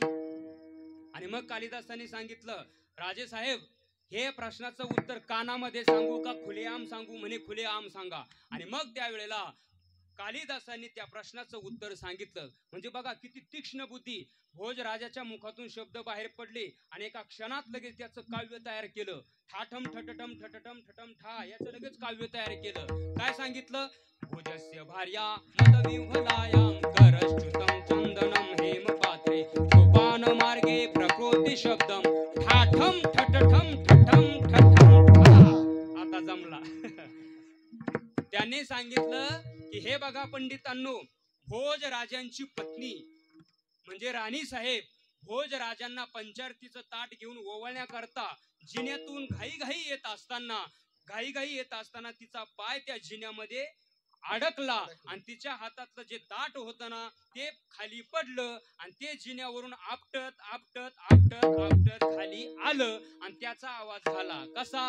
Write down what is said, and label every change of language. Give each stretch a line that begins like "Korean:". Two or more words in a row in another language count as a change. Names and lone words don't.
Marathi: आणि मग कालिदासांनी सांगितलं, राजे साहेब, हे प्रश्नाचं उत्तर कानामध्ये सांगू का खुलेआम सांगू? म्हणे खुलेआम सांगा. आणि मग त्यावेळेला कालिदासांनी त्या प्रश्नाचं उत्तर सांगितलं. म्हणजे बघा किती तीक्ष्ण बुद्धी. भोजराजाच्या मुखातून शब्द बाहेर पडले आणि एका क्षणात लगेच त्याचं काव्य तयार केलं. ठाठम ठटटम ठटटम ठटम ठा याचं लगेच काव्य तयार केलं. काय सांगितलं?
Sanskrit: भोजस्य भार्या मदविह्वलायां करश्च्युतं चंदनम हेम पात्रे सोपान मार्गे प्रकृती शब्दम ठाठम ठटठम ठटम ठटम ठा.
Marathi: आता जमला. त्याने सांगितलं की हे बघा पंडितांनो, भोजराजांची पत्नी म्हणजे राणी साहेब भोजराजांना पंचारतीचं ताट घेऊन ओवाळण्याकरता जिन्यातून घाई घाई येत असताना तिचा पाय त्या जिन्यामध्ये अडकला आणि तिच्या हातातलं जे ताट होतं ना ते खाली पडलं आणि ते जिन्यावरून आपटत आपटत आपटत आपटत खाली आलं आणि त्याचा आवाज झाला कसा?